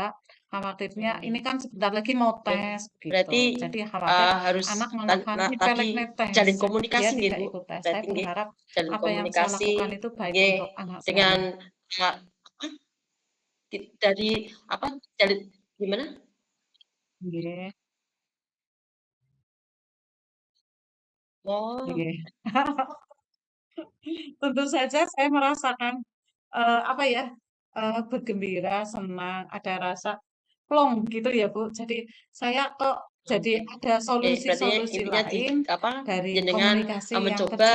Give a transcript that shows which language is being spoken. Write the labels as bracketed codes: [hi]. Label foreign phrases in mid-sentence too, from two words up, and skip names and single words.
[id] Khawatirnya ini Mmm, kan sebentar lagi mau nggih. tes gitu. Berarti, Jadi khawatir harus anak malah tadi nyepelekan tes, jalin jadi dia komunikasi nggih, tidak Bu? ikut tes. Saya Berarti nggih, berharap jalin apa yang saya komunikasi lakukan itu baik nggih, untuk anak dengan, saya. apa dari apa, jalin gimana? Nggih Oh, nggih. Tentu saja saya merasakan apa ya, bergembira, senang, ada rasa plong gitu ya, Bu. Jadi saya kok jadi Oke. ada Oke, berarti solusi-solusi intinya di lain apa, dari jenengan, komunikasi yang mencoba